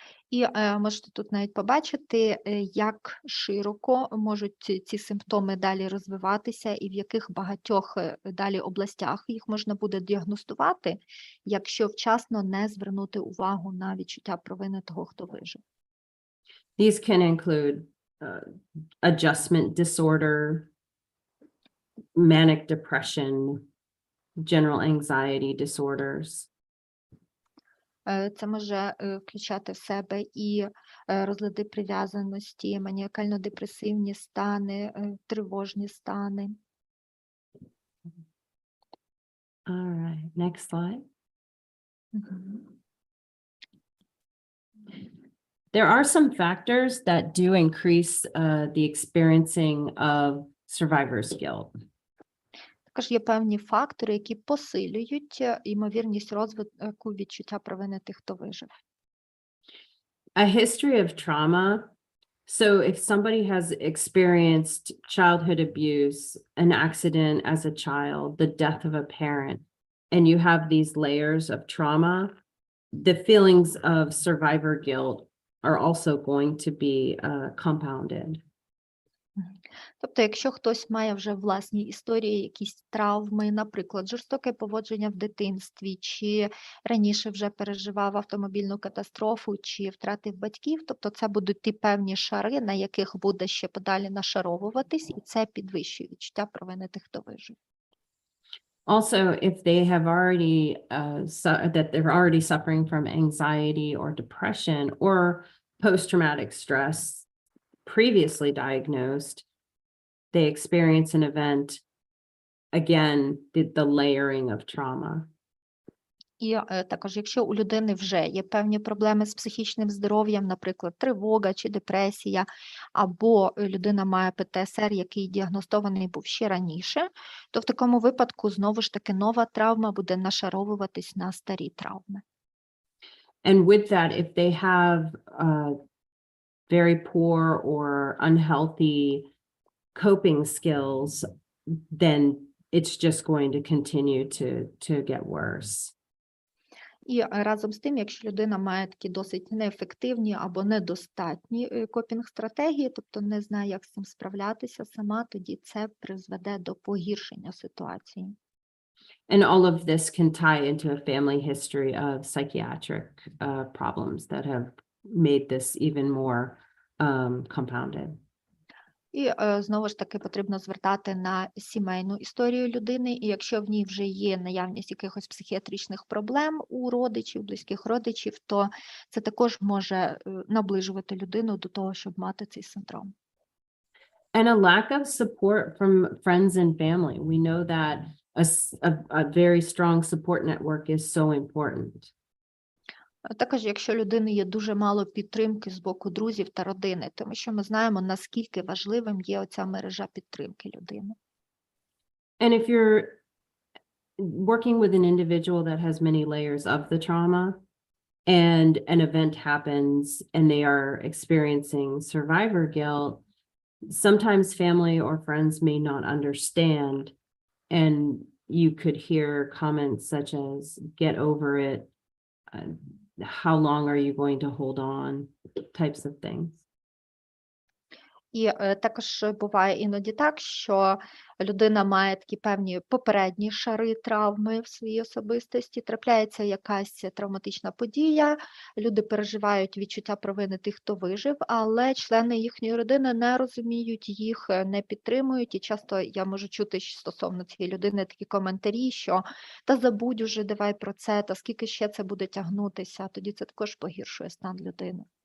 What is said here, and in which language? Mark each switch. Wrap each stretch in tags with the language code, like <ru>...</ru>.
<uk>І можете тут навіть побачити, як широко можуть ці симптоми далі розвиватися і в яких багатьох далі областях їх можна буде діагностувати, якщо вчасно не звернути увагу на відчуття провини того, хто вижив.</uk> <en>These can include adjustment disorder, manic depression, general anxiety disorders.</en> <uk>Це може включати в себе і розлади прив'язаності, маніакально-депресивні стани, тривожні стани.</uk> <en>All right, next slide. There are some factors that do increase the experiencing of survivor's guilt.</en> <uk>Також є певні фактори, які посилюють ймовірність розвитку відчуття провини тих, хто вижив.</uk> <en>A history of trauma. So if somebody has experienced childhood abuse, an accident as a child, the death of a parent, and you have these layers of trauma, the feelings of survivor guilt are also going to be compounded.</en> <uk>Тобто, якщо хтось має вже власні історії, якісь травми, наприклад, жорстоке поводження в дитинстві, чи раніше вже переживав автомобільну катастрофу, чи втратив батьків, тобто це будуть ті певні шари, на яких буде ще подалі нашаровуватись, і це підвищує відчуття провини тих, хто вижив.</uk> <en>Also, if they have already that they're already suffering from anxiety or depression or post-traumatic stress previously diagnosed, they experience an event, again, the layering of trauma.</en> <uk>І також, якщо у людини вже є певні проблеми з психічним здоров'ям, наприклад, тривога чи депресія, або людина має ПТСР, який діагностований був ще раніше, то в такому випадку, знову ж таки, нова травма буде нашаровуватись на старі травми.</uk> <en>And with that, if they have very poor or unhealthy coping skills, then it's just going to continue to get worse.</en> <uk>І разом з тим, якщо людина має такі досить неефективні або недостатні копінг-стратегії, тобто не знає, як з цим справлятися сама, тоді це призведе до погіршення ситуації.</uk> <en>And all of this can tie into a family history of psychiatric problems that have made this even more compounded.</en> <uk>І знову ж таки потрібно звертати на сімейну історію людини, і якщо в ній вже є наявність якихось психіатричних проблем у родичів, близьких родичів, то це також може наближувати людину до того, щоб мати цей синдром.</uk> <en>And a lack of support from friends and family. We know that a very strong support network is so important.</en> <uk>Також, якщо людини є дуже мало підтримки з боку друзів та родини, тому що ми знаємо, наскільки важливим є оця мережа підтримки людини.</uk> <en>And if you're working with an individual that has many layers of the trauma and an event happens and they are experiencing survivor guilt, sometimes family or friends may not understand, and you could hear comments such as, get over it, how long are you going to hold on, types of things.</en> <uk>І також буває іноді так, що людина має такі певні попередні шари травми в своїй особистості, трапляється якась травматична подія, люди переживають відчуття провини тих, хто вижив, але члени їхньої родини не розуміють їх, не підтримують, і часто я можу чути стосовно цієї людини такі коментарі, що «та забудь уже, давай про це, та скільки ще це буде тягнутися», тоді це також погіршує стан людини.</uk>